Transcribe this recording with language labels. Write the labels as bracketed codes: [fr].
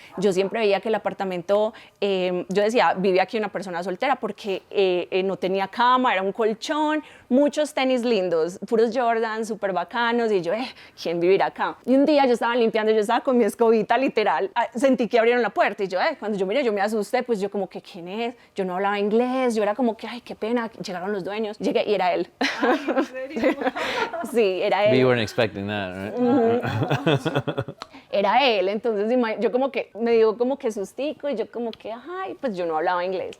[es] Yo siempre veía que el apartamento, yo decía, vive aquí una persona soltera porque no tenía cama, era un colchón, muchos tenis lindos, puros Jordan, súper bacanos, y yo, ¿quién vivirá acá? Y un día yo estaba limpiando, yo estaba con mi escobita literal, sentí que abrieron la puerta y yo, cuando yo miré, yo me asusté, pues yo como que, ¿quién es? Yo no hablaba inglés, yo era como que, ay, qué pena, llegaron los dueños, llegué y era él. Ay, ¿en serio? Sí, era él. [en] We weren't expecting that, right? [es] Era él, entonces yo como que me dio como que sustico y yo como que, ay, pues yo no hablaba inglés.